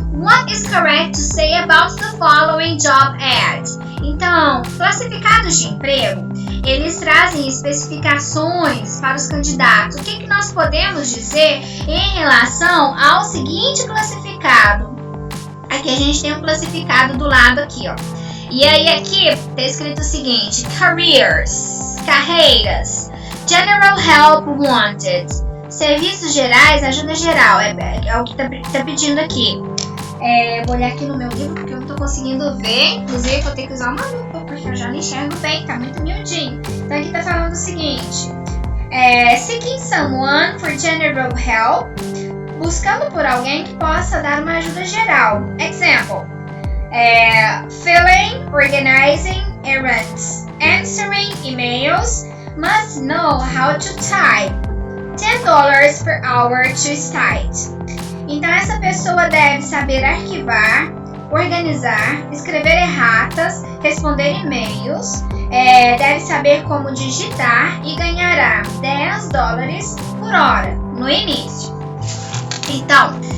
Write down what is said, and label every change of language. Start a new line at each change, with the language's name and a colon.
English: What is correct to say about the following job ads?
Portuguese: Então, classificados de emprego, eles trazem especificações para os candidatos. O que nós podemos dizer em relação ao seguinte classificado? Aqui a gente tem um classificado do lado aqui, ó. E aí aqui está escrito o seguinte: careers, carreiras, general help wanted, serviços gerais, ajuda geral, é o que tá pedindo aqui. Vou olhar aqui no meu livro porque eu não tô conseguindo ver, inclusive vou ter que usar uma lupa porque eu já não enxergo bem, tá muito miudinho. Então aqui tá falando o seguinte: seeking someone for general help, buscando por alguém que possa dar uma ajuda geral.
English: Example: filling, organizing errands, answering emails, must know how to type, $10 per hour to start.
Portuguese: Então, essa pessoa deve saber arquivar, organizar, escrever erratas, responder e-mails, deve saber como digitar e ganhará $10 por hora no início. Então,